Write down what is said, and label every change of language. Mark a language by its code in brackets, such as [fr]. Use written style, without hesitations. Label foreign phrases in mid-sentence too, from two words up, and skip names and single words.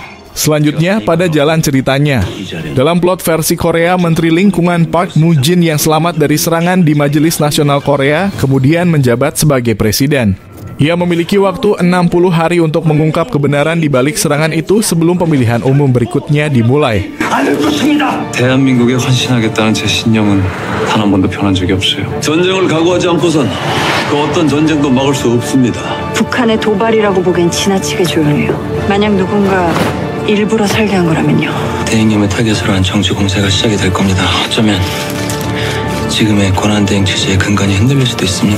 [id] Selanjutnya, pada jalan ceritanya. Dalam plot versi Korea, Menteri Lingkungan Park Moo-jin yang selamat dari serangan di Majelis Nasional Korea, kemudian menjabat sebagai presiden. Ia memiliki waktu 60 hari untuk mengungkap kebenaran di balik serangan itu sebelum pemilihan umum berikutnya dimulai. [ko] 대한민국에 헌신하겠다는 제 신념은 단 한 번도 변한 적이 없어요. 전쟁을 각오하지 않고선 그 어떤 전쟁도 막을 수 없습니다. 북한의 도발이라고 보기엔 지나치게 조용해요. 만약 누군가 일부러 설계한 거라면요. 대행님의 타겟으로 한 정치 공세가 시작이 될 겁니다. 어쩌면 지금의 권한대행 체제의 근간이 흔들릴 수도 있습니다.